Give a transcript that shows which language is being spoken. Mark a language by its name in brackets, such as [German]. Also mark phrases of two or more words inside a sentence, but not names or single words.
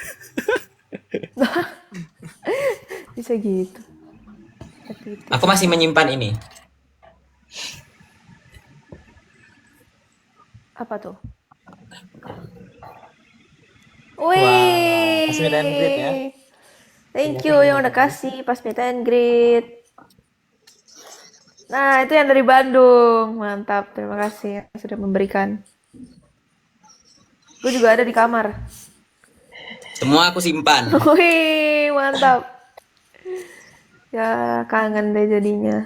[Indonesian] Bisa gitu. Aku masih menyimpan ini. Apa tuh? Wih. pas [English] meet and greet ya. Thank you [Indonesian] yang udah kasih pas [English] meet and greet. [Indonesian] Nah, itu yang dari Bandung. Mantap, terima kasih yang sudah memberikan. Gue juga ada di kamar. Semua aku simpan. Wih, mantap. Ya, kangen deh jadinya.